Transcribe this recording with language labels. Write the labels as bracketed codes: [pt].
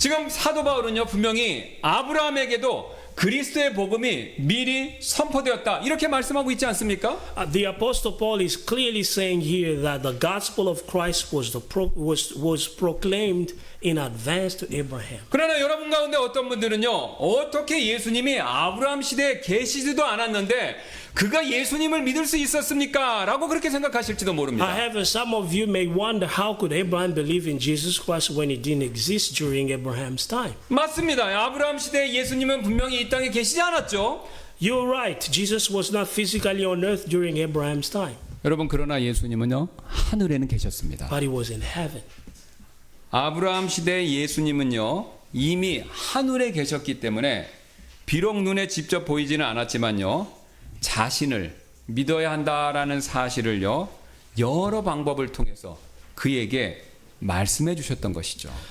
[ko] 지금 사도 바울은요 분명히 아브라함에게도 그리스도의 복음이 미리 선포되었다 이렇게 말씀하고 있지 않습니까? [en] The apostle Paul is clearly saying here that the gospel of Christ was proclaimed in advance to Abraham. [ko] 그러나 여러분 가운데 어떤 분들은요 어떻게 예수님이 아브라함 시대에 계시지도 않았는데 그가 예수님을 믿을 수 있었습니까? 라고 그렇게 생각하실지도 모릅니다. [en] However, some of you may wonder how could Abraham believe in Jesus Christ when he didn't exist during Abraham's time? [ko] 맞습니다. 아브라함 시대에 예수님은 분명히 이 땅에 계시지 않았죠. [en] You're right. Jesus was not physically on earth during Abraham's time, [ko] 여러분 그러나 예수님은요 하늘에는 계셨습니다. [en] but he was in heaven. [ko] 아브라함 시대의 예수님은요 이미 하늘에 계셨기 때문에 비록 눈에 직접 보이지는 않았지만요 자신을 믿어야 한다라는 사실을요 여러 방법을 통해서 그에게 말씀해 주셨던 것이죠.